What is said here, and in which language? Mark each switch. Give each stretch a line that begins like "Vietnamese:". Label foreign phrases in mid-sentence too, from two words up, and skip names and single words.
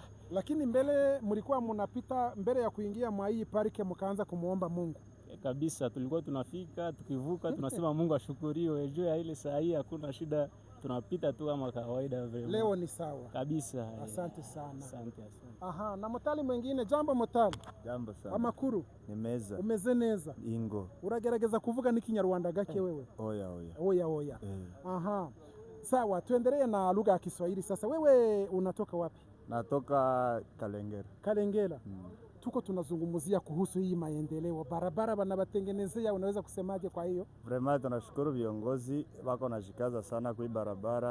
Swahili: Lakini mbele mlikuwa mnapita mbele ya kuingia mwa hii parke mkaanza kumuomba Mungu? Kabisa, tulikuwa tunafika, tukivuka tunasema Mungu ashukuriwe. Juu ya ile saa hii hakuna shida, tunapita tu kama kawaida vile. Leo ni sawa kabisa. Asante sana. Asante. Na motali mwingine. Jambo motali. Jambo sana.
Kinyarwanda: Amakuru? Nimeza. Umeze neza? Ingo. Uragerageza kuvuga n'ikinyarwanda gake wewe? Oya.
Swahili: Sawa, tuendelee na lugha ya Kiswahili sasa. Wewe unatoka wapi? Natoka Kalengera. Tuko tunazungumzia kuhusu hii maendeleo. Barabara wanabatengenezea, unaweza kusemaje kwa hiyo? Vraiment tunashukuru viongozi wako nashikaza sana kwa hii barabara.